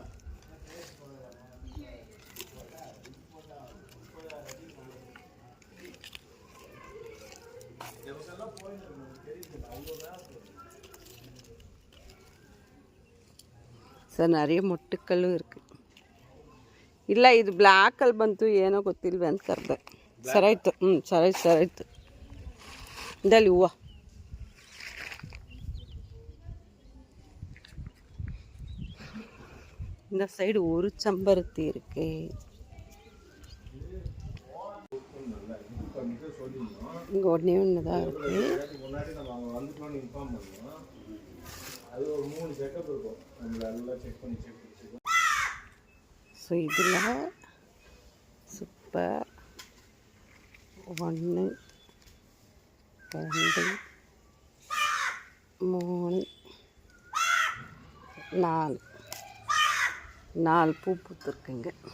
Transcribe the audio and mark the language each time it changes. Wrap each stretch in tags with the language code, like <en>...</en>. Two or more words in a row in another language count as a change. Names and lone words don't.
<ta>సార్ நிறைய ಮೊಟ್ಟುಕಲ್ಲು இருக்குது.</ta> <kn>ಇಲ್ಲ ಇದು ಬ್ಲ್ಯಾಕಲ್ಲಿ ಬಂತು, ಏನೋ ಗೊತ್ತಿಲ್ವ ಅಂತ ಕರೆದೆ. ಸರಾಯ್ತು. ಸರಾಯ್ತು ಇಂದಲ್ಲಿ ಹೂವು.</kn> <ta>இந்த சைடு ஒரு செம்பருத்தி இருக்கு. இங்கே ஒன்றே ஒன்று தான் இருக்கு. ஸோ இதில் சூப்பர் 1 2 3 4 பூ பூத்துருக்குங்க.</ta>